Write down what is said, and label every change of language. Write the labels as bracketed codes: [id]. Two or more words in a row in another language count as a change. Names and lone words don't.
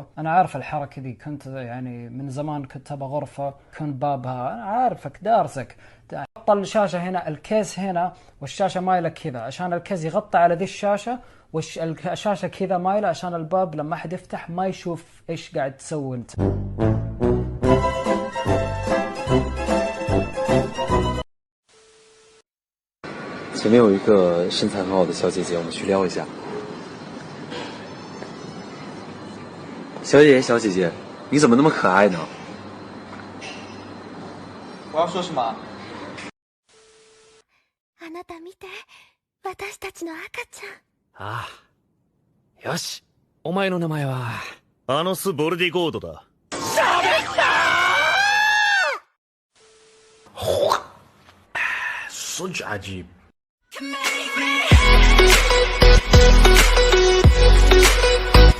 [ar] انا عارف الحركة دي، كنت يعني من زمان كنت ابى غرفة يكون بابها، انا عارفك دارسك. حط الشاشة هنا، الكيس هنا، والشاشة مايلة كذا عشان الكيس يغطي على ذي الشاشة، والشاشة كذا مايلة عشان الباب لما احد يفتح ما يشوف ايش قاعد تسوي انت. [zh] 前面有一个身材很好的小姐姐，我们去撩一下。小姐姐，小姐姐，你怎么那么可爱呢？我要说什么？ [ja] あなた見て、私たちの赤ちゃん。ああ。よし。お前の名前はアノス・ボルディゴードだ。喋ったー！ [ar] صج عجيب. [en] Can make me